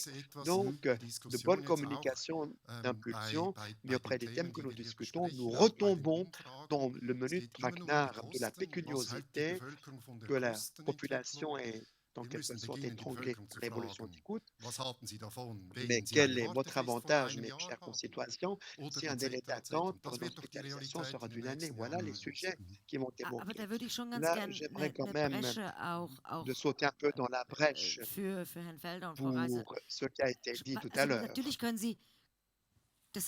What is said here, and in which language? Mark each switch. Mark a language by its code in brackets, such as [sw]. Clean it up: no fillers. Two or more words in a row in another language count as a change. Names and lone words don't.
[fr] Donc, de bonne communication, d'impulsion, mais auprès des thèmes que nous discutons, nous retombons dans le menu de traquenard de la pécuniosité, que la population est en quelque sorte étranglée par l'évolution du coût. Mais quel est votre avantage, mes chers concitoyens, si un délai d'attente pour une hospitalisation sera d'une année? Voilà les sujets qui vont [de] Aber [fr] évoquer. [de] da würde ich schon ganz [fr] Là, [de] gern [fr] j'aimerais quand [de] eine [fr] même [de] Bresche auch [fr] de sauter un peu dans la brèche [de] für Herrn Felder und Frau Reiser. [fr] pour ce qui a été dit tout à [de] Also [fr] l'heure. [de] natürlich können Sie